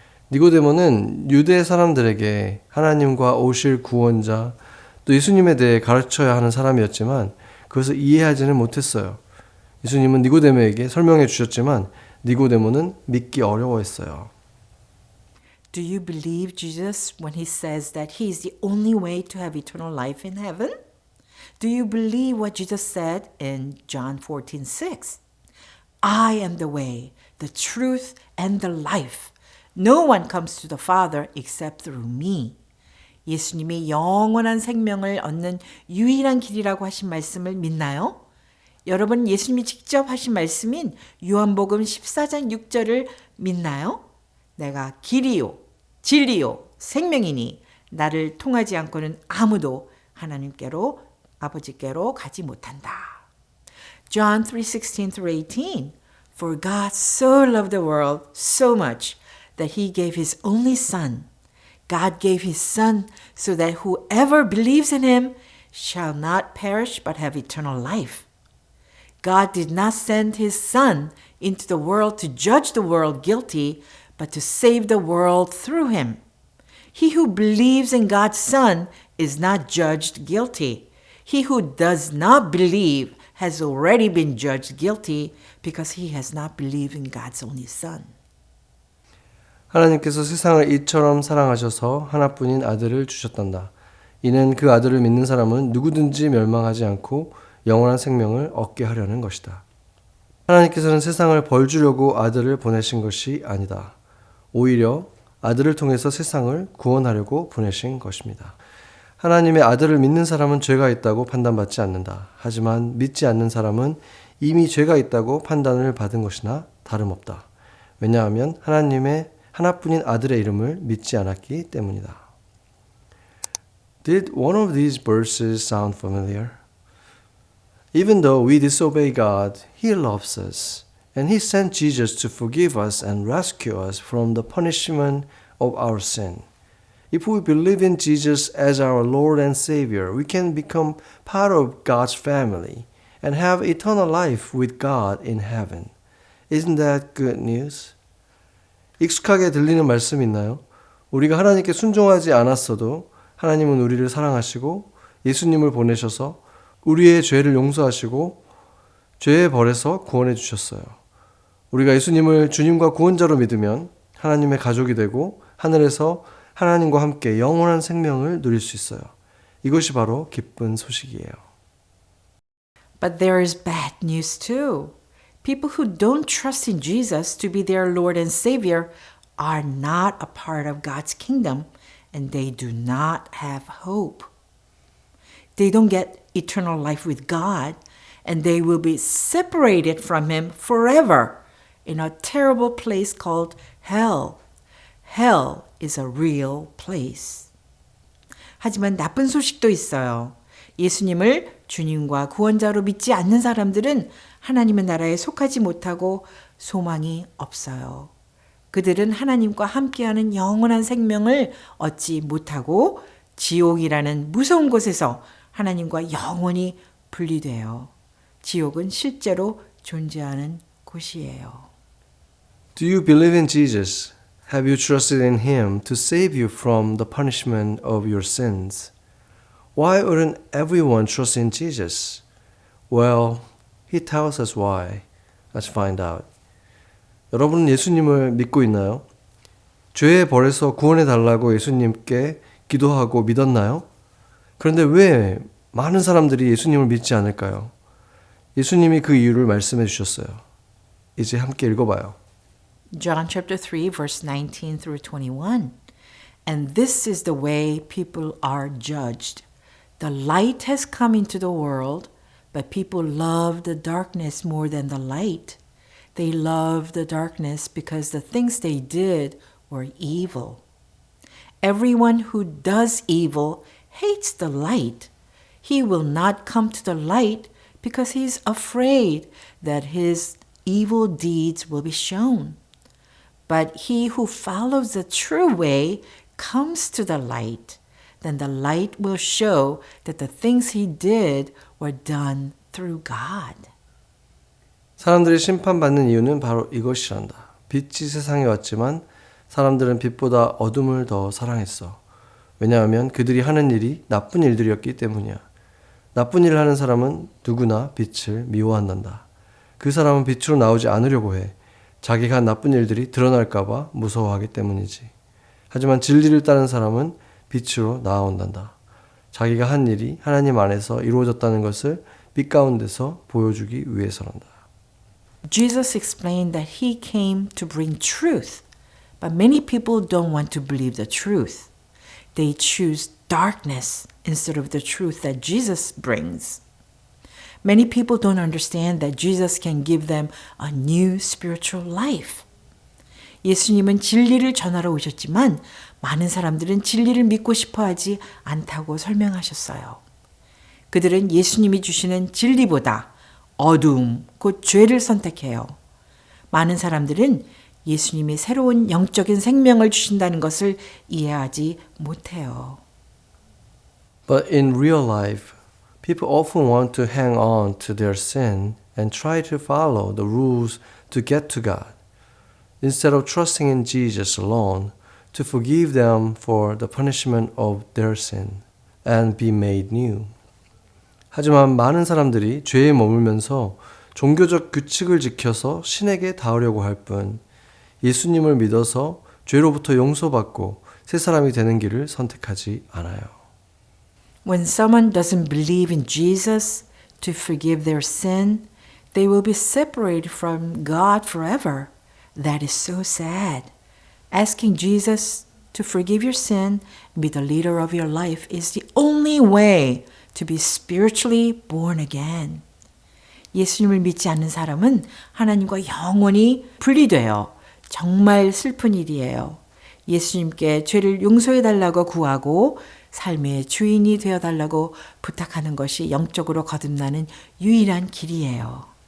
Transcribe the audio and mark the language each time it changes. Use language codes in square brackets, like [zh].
[ko] 니고데모는 유대 사람들에게 하나님과 오실 구원자, 또 예수님에 대해 가르쳐야 하는 사람이었지만 그것을 이해하지는 못했어요. 예수님은 니고데모에게 설명해 주셨지만 니고데모는 믿기 어려워했어요. [en] Do you believe Jesus when he says that he is the only way to have eternal life in heaven? Do you believe what Jesus said in John 14:6? I am the way, the truth, and the life. No one comes to the Father except through me. [ko] 예수님이 영원한 생명을 얻는 유일한 길이라고 하신 말씀을 믿나요? 여러분 예수님이 직접 하신 말씀인 요한복음 14장 6절을 믿나요? 내가 길이요, 진리요, 생명이니 나를 통하지 않고는 아무도 하나님께로 아버지께로 가지 못한다. [en] John 3:16-18 For God so loved the world so much that he gave his only son. God gave his son so that whoever believes in him shall not perish but have eternal life. God did not send his son into the world to judge the world guilty, but to save the world through him. He who believes in God's son is not judged guilty. He who does not believe has already been judged guilty because he has not believed in God's only son. [ko] 하나님께서 세상을 이처럼 사랑하셔서 하나뿐인 아들을 주셨단다. 이는 그 아들을 믿는 사람은 누구든지 멸망하지 않고 영원한 생명을 얻게 하려는 것이다. 하나님께서는 세상을 벌 주려고 아들을 보내신 것이 아니다. 오히려 아들을 통해서 세상을 구원하려고 보내신 것입니다. 하나님의 아들을 믿는 사람은 죄가 있다고 판단받지 않는다. 하지만 믿지 않는 사람은 이미 죄가 있다고 판단을 받은 것이나 다름없다. 왜냐하면 하나님의 하나뿐인 아들의 이름을 믿지 않았기 때문이다. [en] Did one of these verses sound familiar? Even though we disobey God, He loves us, and He sent Jesus to forgive us and rescue us from the punishment of our sin. If we believe in Jesus as our Lord and Savior, we can become part of God's family and have eternal life with God in heaven. Isn't that good news? [ko] 익숙하게 들리는 말씀 있나요? 우리가 하나님께 순종하지 않았어도 하나님은 우리를 사랑하시고 예수님을 보내셔서 우리의 죄를 용서하시고 죄의 벌에서 구원해 주셨어요. 우리가 예수님을 주님과 구원자로 믿으면 하나님의 가족이 되고 하늘에서 하나님과 함께 영원한 생명을 누릴 수 있어요. 이것이 바로 기쁜 소식이에요. [en] But there is bad news too. People who don't trust in Jesus to be their Lord and Savior are not a part of God's kingdom and they do not have hope. They don't get eternal life with God and they will be separated from Him forever in a terrible place called hell. Hell is a real place. [ko] 하지만 나쁜 소식도 있어요. 예수님을 주님과 구원자로 믿지 않는 사람들은 하나님의 나라에 속하지 못하고 소망이 없어요. 그들은 하나님과 함께하는 영원한 생명을 얻지 못하고 지옥이라는 무서운 곳에서 하나님과 영원히 분리돼요. 지옥은 실제로 존재하는 곳이에요. [en] Do you believe in Jesus? Have you trusted in Him to save you from the punishment of your sins? Why wouldn't everyone trust in Jesus? Well, He tells us why. Let's find out. [ko] 여러분은 예수님을 믿고 있나요? 죄의 벌에서 구원해 달라고 예수님께 기도하고 믿었나요? 그런데 왜 많은 사람들이 예수님을 믿지 않을까요? 예수님이 그 이유를 말씀해 주셨어요. 이제 함께 읽어봐요. [en] John chapter 3, verse 19 through 21. And this is the way people are judged. The light has come into the world, but people love the darkness more than the light. They love the darkness because the things they did were evil. Everyone who does evil hates the light. He will not come to the light because he is afraid that his evil deeds will be shown. But he who follows the true way comes to the light. Then the light will show that the things he did were done through God. [ko] 사람들이 심판받는 이유는 바로 이것이란다. 빛이 세상에 왔지만 사람들은 빛보다 어둠을 더 사랑했어. 왜냐하면 그들이 하는 일이 나쁜 일들이었기 때문이야. 나쁜 일을 하는 사람은 누구나 빛을 미워한단다. 그 사람은 빛으로 나오지 않으려고 해. 자기가 한 나쁜 일들이 드러날까 봐 무서워하기 때문이지. 하지만 진리를 따른 사람은 빛으로 나아온단다. 자기가 한 일이 하나님 안에서 이루어졌다는 것을 빛 가운데서 보여주기 위해서란다. [en] Jesus explained that he came to bring truth, but many people don't want to believe the truth. They choose darkness instead of the truth that Jesus brings. Many people don't understand that Jesus can give them a new spiritual life. [ko] 예수님은 진리를 전하러 오셨지만 많은 사람들은 진리를 믿고 싶어 하지 않다고 설명하셨어요. 그들은 예수님이 주시는 진리보다 어두움, 곧 죄를 선택해요. 많은 사람들은 예수님이 새로운 영적인 생명을 주신다는 것을 이해하지 못해요. [en] But in real life, people often want to hang on to their sin and try to follow the rules to get to God, instead of trusting in Jesus alone to forgive them for the punishment of their sin and be made new. [ko] 하지만 많은 사람들이 죄에 머물면서 종교적 규칙을 지켜서 신에게 닿으려고 할 뿐 예수님을 믿어서 죄로부터 용서받고 새 사람이 되는 길을 선택하지 않아요. [en] When someone doesn't believe in Jesus to forgive their sin, they will be separated from God forever. That is so sad. Asking Jesus to forgive your sin and be the leader of your life is the only way to be spiritually born again. [ko] 예수님을 믿지 않는 사람은 하나님과 영원히 분리돼요. 정말 슬픈 일이에요. 예수님께 죄를 용서해 달라고 구하고 삶의 주인이 되어 달라고 부탁하는 것이 영적으로 거듭나는 유일한 길이에요.